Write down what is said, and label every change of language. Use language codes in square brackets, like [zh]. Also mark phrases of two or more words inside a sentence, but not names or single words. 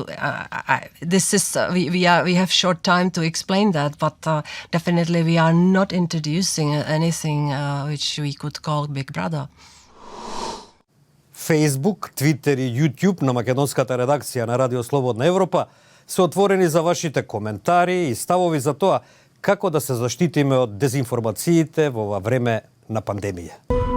[en] We have short time to explain that, but definitely we are not introducing anything which we could call Big Brother. [mk] Facebook, Twitter и YouTube на македонската редакција на Радио Слободна Европа се отворени за вашите коментари и ставови за тоа како да се заштитиме од дезинформациите во ова време на пандемија.